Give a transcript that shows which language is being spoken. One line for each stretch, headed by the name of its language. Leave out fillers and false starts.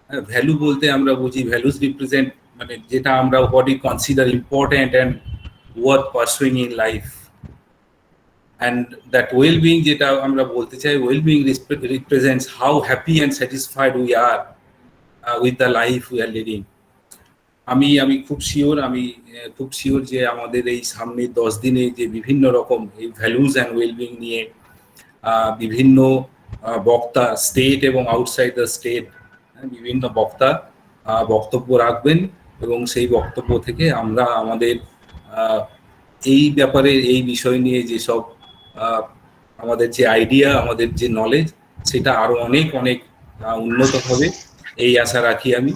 English: value
Bangla: বলতে আমরা বুঝি,
English: values represent
Bangla: মানে যেটা আমরা
English: What you consider important and worth pursuing in life. And that well-being
Bangla: যেটা আমরা বলতে চাই,
English: well-being represents how happy and satisfied we are with the life we are living.
Bangla: আমি খুব শিওর যে আমাদের এই সামনে 10 দিনে যে বিভিন্ন রকম এই ভ্যালুজ অ্যান্ড ওয়েলবিং নিয়ে বিভিন্ন বক্তা, স্টেট এবং আউটসাইড দ্য স্টেট, বিভিন্ন বক্তা বক্তব্য রাখবেন এবং সেই বক্তব্য থেকে আমরা আমাদের এই ব্যাপারে, এই বিষয় নিয়ে যেসব আমাদের যে আইডিয়া, আমাদের যে নলেজ, সেটা আরো অনেক অনেক উন্নত হবে এই আশা রাখি।